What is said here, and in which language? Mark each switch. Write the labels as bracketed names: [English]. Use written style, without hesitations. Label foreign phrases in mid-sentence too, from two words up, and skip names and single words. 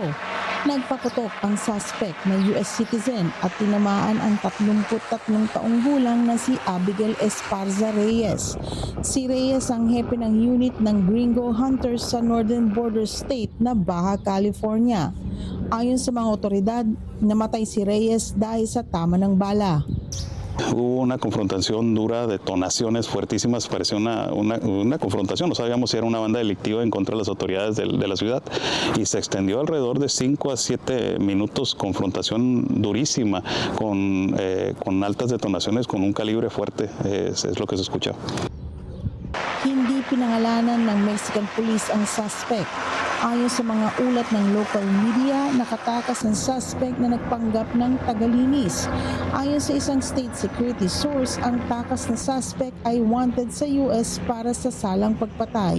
[Filipino] Nagpaputok ang suspect na [English] US citizen [Filipino] at tinamaan ang 33 taong gulang na si Abigail Esparza Reyes. Si Reyes ang hepe ng unit ng Gringo Hunters sa [English] Northern Border State [Filipino] na Baja California. Ayon sa mga otoridad, namatay si Reyes dahil sa tama ng bala. [Spanish] Hubo una confrontación dura, detonaciones fuertísimas, parecía una confrontación, no sabíamos si era una banda delictiva en contra de las autoridades de la ciudad y se extendió alrededor de 5 a 7 minutos, confrontación durísima con altas detonaciones con un calibre fuerte, es lo que se escuchaba. [Filipino] Hindi pinangalanan ng [English] Mexican Police [Filipino] ang suspect. Ayon sa mga ulat ng [English] local media, [Filipino] nakatakas ang suspect na nagpanggap ng tagalinis. Ayon sa isang [English] state security source, [Filipino] ang takas na suspect ay wanted sa US para sa salang pagpatay.